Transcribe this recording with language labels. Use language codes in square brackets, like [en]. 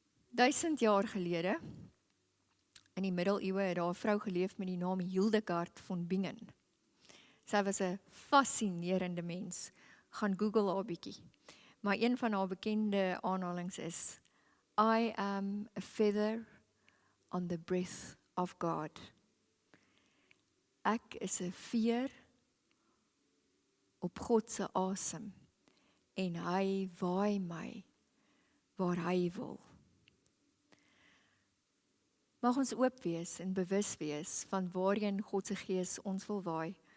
[af] Duisend jaar gelede, in die middeleeue, het daar 'n vrou geleef met die naam Hildegard von Bingen. Sy was 'n fascinerende mens. Gaan Google haar bietjie. Maar een van haar bekende aanhalings is, [en] I am a feather on the breath of God. [af] Ek is 'n veer op God se asem, en hy waai my waar hy wil. Mag ons oop wees en bewus wees van waarheen God se Gees ons wil waai.